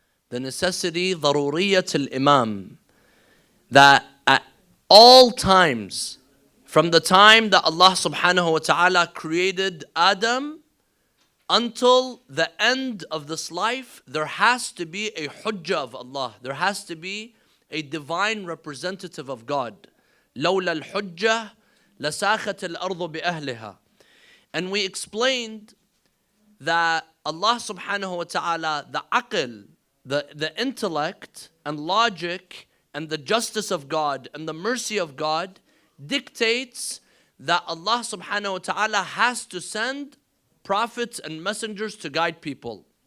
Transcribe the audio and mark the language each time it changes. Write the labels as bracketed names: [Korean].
[English] The necessity, [Arabic] ضرورية الإمام. [English] That at all times, from the time that Allah subhanahu wa ta'ala created Adam until the end of this life, there has to be a hujjah of Allah. There has to be a divine representative of God. [Arabic] لولا الحجة لساخت الأرض بأهلها. [English] And we explained that Allah subhanahu wa ta'ala, the aql, the intellect and logic and the justice of God and the mercy of God dictates that Allah subhanahu wa ta'ala has to send prophets and messengers to guide people.